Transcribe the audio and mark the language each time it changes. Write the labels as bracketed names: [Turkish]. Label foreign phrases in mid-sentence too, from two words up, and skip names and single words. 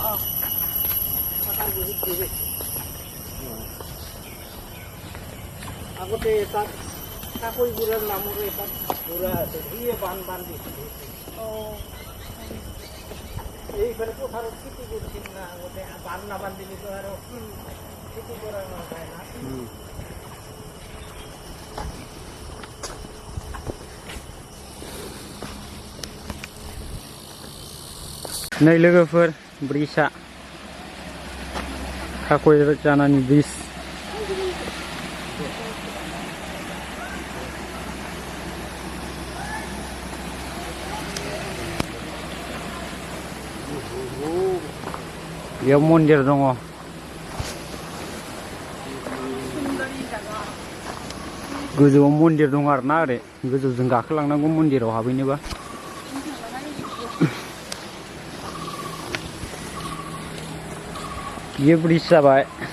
[Assamese] বহুত ব্ৰিজ আগতে তাত কাকৈ বুঢ়াৰ নামৰে এটা বুঢ়া আছে সিয়ে বান্ধ দিছিলে এইফালে পথাৰত খেতি কৰিছিল না আগতে বান্ধ নাবান্ধিলেতো আৰু খেতি কৰা নাযায় না [Bodo] नै लोगोफोर ब्रिजआ काकइजानानि ब्रिज बेयाव मन्दिर दङ गोजौआव मन्दिर दङ आरोना ओरै गोजौजों गाखोलांनांगौ मन्दिराव हाबहैनोबा ये ब्रिज जाबाय